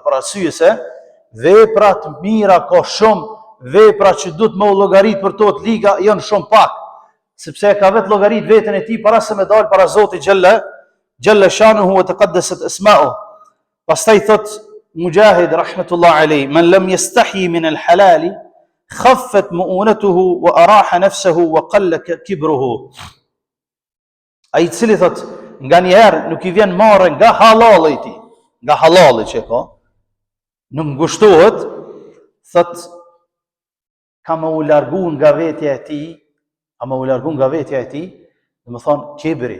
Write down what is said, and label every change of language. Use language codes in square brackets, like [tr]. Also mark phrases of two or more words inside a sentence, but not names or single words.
[sq] Për arsye se veprat mira ka shumë, vepra që duhet më u llogarit për to të liga janë shumë pak, sepse ka vetë llogarit veten e tij para se me dal para Zotit [ar] جل شأنه وتقدست أسماؤه. [sq] Pastaj thot Mujahid [ar] رحمة الله عليه, من لم يستحي من الحلال خفت مؤونته وأراح نفسه وقل كبره. [sq] Ai i cili thot nga njëherë nuk i vjen marrë nga halali i tij, nga halali që ka, nuk ngushtohet, thot ka më u largu nga vetja e tij, dhe më thonë kibri.